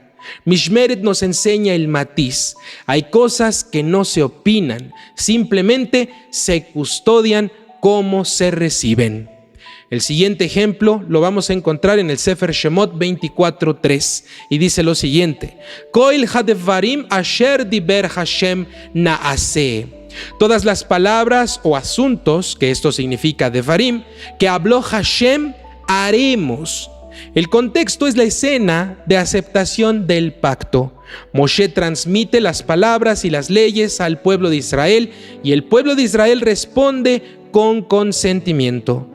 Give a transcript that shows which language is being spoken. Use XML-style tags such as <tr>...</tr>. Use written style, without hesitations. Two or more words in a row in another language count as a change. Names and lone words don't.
<es>Mishmeret nos enseña el matiz. Hay cosas que no se opinan, simplemente se custodian como se reciben. El siguiente ejemplo lo vamos a encontrar en el Sefer Shemot 24:3 y dice lo siguiente:</es> <he>כל הדברים אשר דבר השם נעשה.</he> <es>Todas las palabras o asuntos, que esto significa devarim, que habló Hashem, haremos. El contexto es la escena de aceptación del pacto. Moshe transmite las palabras y las leyes al pueblo de Israel y el pueblo de Israel responde con consentimiento.</es>